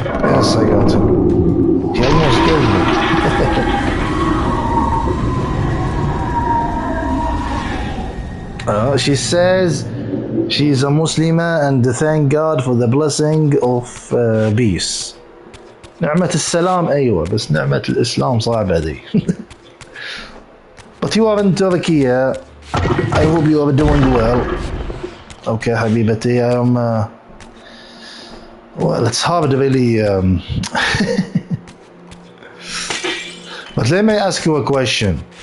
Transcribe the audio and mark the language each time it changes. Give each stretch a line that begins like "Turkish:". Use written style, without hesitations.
English: Yes, I got him. He almost killed me. She says she's a Muslimah and thank God for the blessing of peace.
Arabic: نعمة السلام أيوة، بس نعمة الإسلام صعبة دي.
English: But you are in Turkey. I hope you are doing well. Okay, حبيبتي. I am. Well, it's hard really. But let me ask you a question.